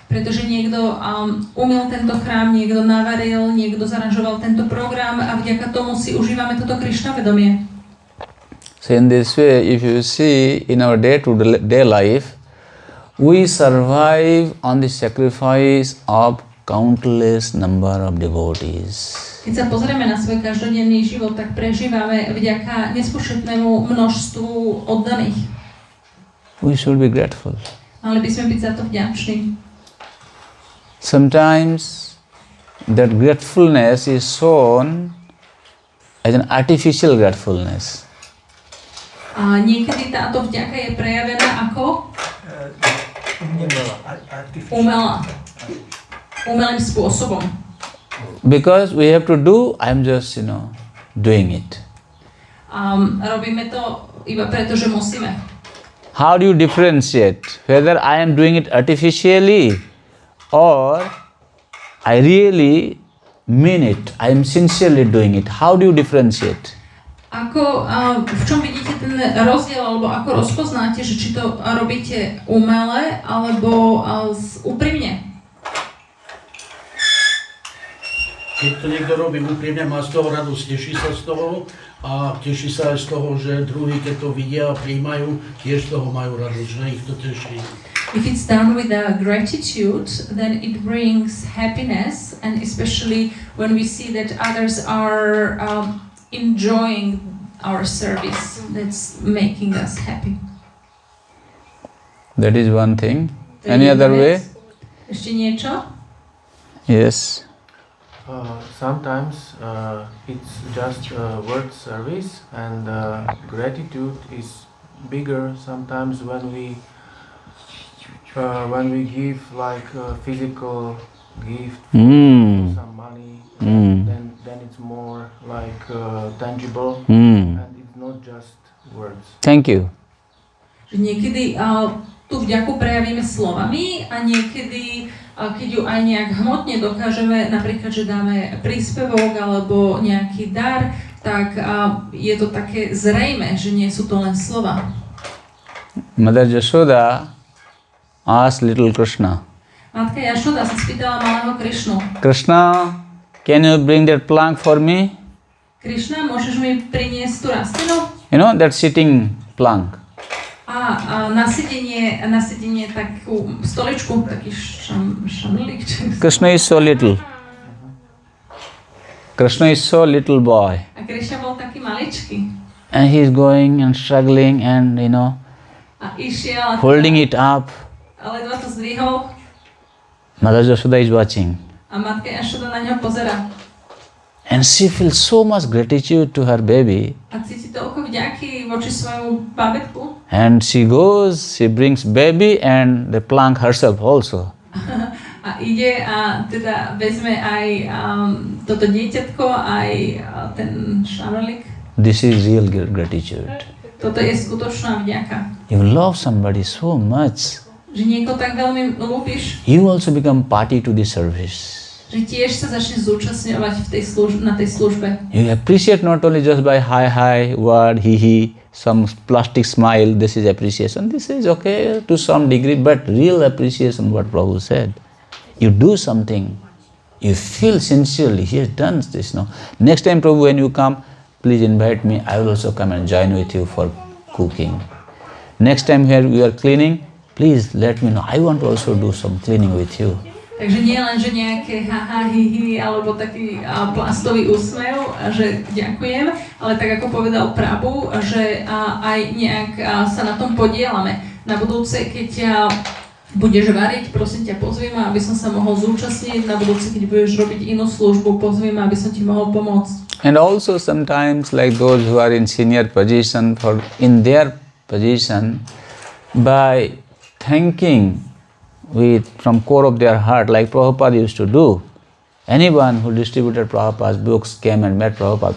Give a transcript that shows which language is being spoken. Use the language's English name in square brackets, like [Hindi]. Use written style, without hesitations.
[Slovak] Pretože niekto umyl tento chrám, niekto navaril, niekto zaranžoval tento program a vďaka tomu si užívame toto Krišna vedomie. [English] So in this way, if you see in our day-to-day life, we survive on the sacrifice of countless number of devotees. [Slovak] Keď sa pozrieme na svoj každodenný život, tak prežívame vďaka nespočetnému množstvu oddaných. [English] We should be grateful. [Slovak] Mali by sme byť za to vďační. [English] Sometimes that gratefulness is shown as an artificial gratefulness. [Slovak] A niekedy táto vďaka je prejavená ako umelá. Umelým spôsobom. [English] Because we have to do, I'm just, doing it. [Slovak] Robíme to iba preto, že musíme. [English] How do you differentiate whether I am doing it artificially or I really mean it, I am sincerely doing it? How do you differentiate? [Slovak] V čom vidíte ten rozdiel, alebo ako rozpoznáte, že či to robíte umele, alebo úprimne? Keď to niekto robí úprimne, má z toho radosť, teší sa z toho a teší sa aj z toho, že druhí, keď to vidia a prijímajú, tiež z toho majú radosť, že ich to teší. [English] If it's done with gratitude, then it brings happiness, and especially when we see that others are enjoying our service, that's making us happy. That is one thing. [Slovak] To je [English] Any [Slovak] jedna [English] other way? [Slovak] vec. Ešte niečo? [English] Yes. Sometimes it's just word service, and gratitude is bigger sometimes when we give like a physical gift, some money, then it's more like tangible, and it's not just words. Thank you. [Slovak] Niekedy tú vďaku prejavíme slovami a niekedy, keď ju aj nejak hmotne dokážeme, napríklad, že dáme príspevok alebo nejaký dar, tak je to také zrejme, že nie sú to len slova. [English] Mother Yashoda asked little Krishna, [Slovak] Matka Jašoda sa spýtala malého Krišnu. [English] Krishna, can you bring that plant for me? [Slovak] Krišna, môžeš mi priniesť tú rastlinu? [English] You know, that sitting plank. [Slovak] A na sedenie takú stoličku, taký šanlík. [English] Krishna is so little. Krishna is so little boy. [Slovak] A Krišna bol taký maličký. [English] And he is going and struggling and, [Slovak] A išiel [English] holding it up. [Slovak] a ledva to zdvihol. [English] Mother Yashoda is watching. [Slovak] A matka Jašoda na ňo pozera. [English] And she feels so much gratitude to her baby. [Slovak] A cíti toľko vďaky voči svojmu bábätku. [English] And she goes, she brings baby and the plank herself also. [Slovak] A ide a teda vezme aj toto dieťatko, aj ten šanolík. [English] This is real gratitude. [Slovak] Toto je skutočná vďaka. [English] You love somebody so much, [Slovak] Že niekoho tak veľmi ľúbiš, [English] you also become party to the service. [Slovak] že tiež sa začne zúčastňovať na tej službe. [English] You appreciate not only just by hi, word, he, some plastic smile, this is appreciation. This is okay to some degree, but real appreciation, what Prabhu said. You do something, you feel sincerely, he has done this now. Next time, Prabhu, when you come, please invite me, I will also come and join with you for cooking. Next time here we are cleaning, please let me know, I want to also do some cleaning with you. [Slovak] Takže nie len, že nejaké haha, hihi, alebo taký plastový úsmev, že ďakujem, ale tak ako povedal Prabhu, že aj nejak sa na tom podielame. Na budúce, keď budeš variť, prosím ťa, pozvi ma, aby som sa mohol zúčastniť. Na budúce, keď budeš robiť inú službu, pozvi ma, aby som ti mohol pomôcť. [English] And also sometimes like those who are in senior position, in their position, by thanking from core of their heart, like Prabhupada used to do. Anyone who distributed Prabhupada's books came and met Prabhupada.